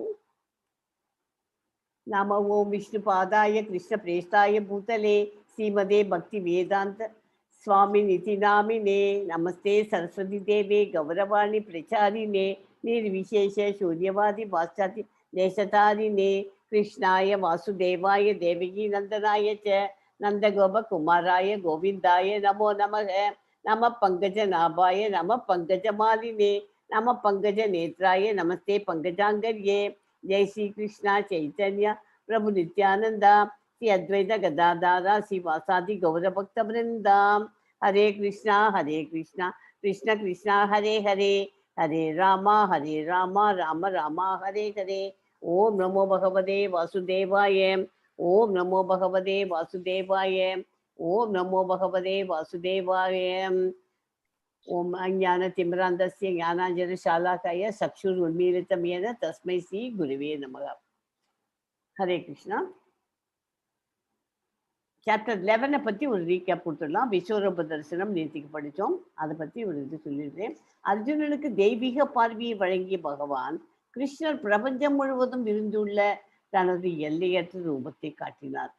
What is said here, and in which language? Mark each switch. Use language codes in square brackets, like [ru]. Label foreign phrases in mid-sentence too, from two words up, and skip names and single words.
[sa] நம ஓம் விஷ்ணு பாதாய கிருஷ்ண பிரேஷ்டாய பூதலே ஸ்ரீமதே பக்தி வேதாந்த சுவாமி நிதி நாமினே நமஸ்தே சரஸ்வதி தேவே கௌரவாணி பிரச்சாரினே நிர்விசேஷ சூரியவாதி பாஸ்சாதி தேசதாரினே கிருஷ்ணாய வாசுதேவாய தேவகி நந்தனாய ச நந்தகோப குமாராய கோவிந்தாய நமோ நமக நம பங்கஜ நாபாய நம பங்கஜ மாலினே நம பங்கஜ நேத்ராய நமஸ்தே பங்கஜாங்கர்யே जय श्री कृष्णा चैतन्य प्रभु नित्यानंदा श्री अद्वैत गदाधारा श्रीवासादि गौर भक्त वृंदा हरे कृष्णा कृष्ण कृष्णा हरे हरे हरे रामा राम राम हरे हरे ओम नमो भगवते वासुदेवाय ओम नमो भगवते वासुदेवाय ओम नमो भगवते वासुदेवाय ओम अज्ञानतिमिरान्धस्य ज्ञानाञ्जनशालाकाय चक्षुरुन्मीलितं येन तस्मै श्री गुरुवे नमः. हरे कृष्णा. [ta] சாப்டர் 11 பற்றி ஒரு ரீகேப் கொடுத்துடலாம். விஸ்வரூப தரிசனம் நேற்றுக்கு படித்தோம். அதை பற்றி ஒரு இது சொல்லிடுறேன். அர்ஜுனனுக்கு தெய்வீக பார்வையை வழங்கிய பகவான் கிருஷ்ணர் பிரபஞ்சம் முழுவதும் இருந்துள்ள தனது எல்லையற்ற ரூபத்தை காட்டினார்.